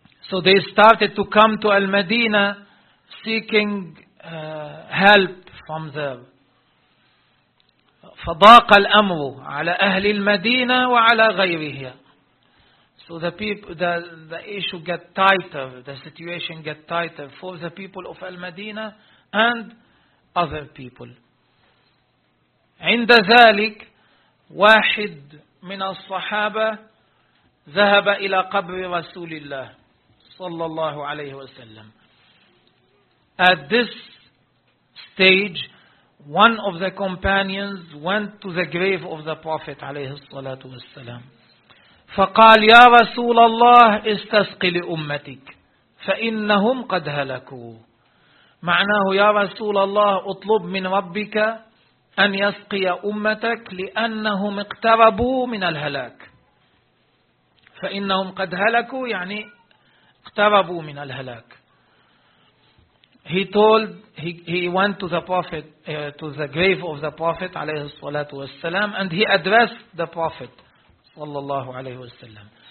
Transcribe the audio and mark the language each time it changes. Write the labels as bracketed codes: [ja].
[en] So they started to come to Al-Madinah seeking help from there. [ar] فضاق الأمر على أهل المدينة وعلى غيرها. [en] So the issue get tighter, the situation get tighter for the people of Al-Madinah and other people. [ar] عند ذلك واحد من الصحابة ذهب إلى قبر رسول الله صلى الله عليه وسلم. [en] At this stage, one of the companions went to the grave of the Prophet [ar] عليه الصلاة والسلام. فقال يا رسول الله استسق لأمتك فإنهم قد هلكوا. معناه يا رسول الله اطلب من ربك أن يسقي أمتك لأنهم اقتربوا من الهلاك. فإنهم قد هلكوا يعني اقتربوا من الهلاك. [en] He went to the Prophet to the grave of the Prophet [ar] عليه الصلاة والسلام [en] and he addressed the Prophet [ar] صلى الله عليه وسلم.